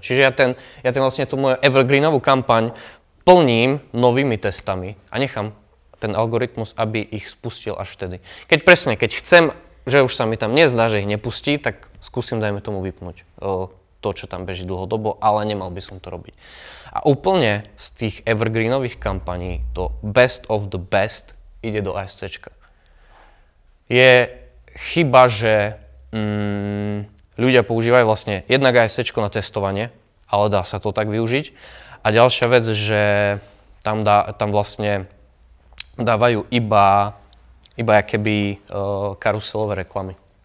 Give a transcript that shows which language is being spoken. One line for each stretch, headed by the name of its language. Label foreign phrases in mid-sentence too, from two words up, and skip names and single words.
Slovak: Čiže ja vlastne tú moju evergreenovú kampaň plním novými testami a nechám ten algoritmus, aby ich spustil až vtedy. Keď chcem, že už sa mi tam nezdá, že ich nepustí, tak skúsim, dajme tomu, vypnúť to, čo tam beží dlhodobo, ale nemal by som to robiť. A úplne z tých evergreenových kampaní to
English: best of the best
Slovak: ide do ASCčka. Je chyba, že ľudia používajú vlastne jednak ASCčko na testovanie, ale dá sa to tak využiť. A ďalšia vec, že tam vlastne dávajú iba akéby karuselové reklamy.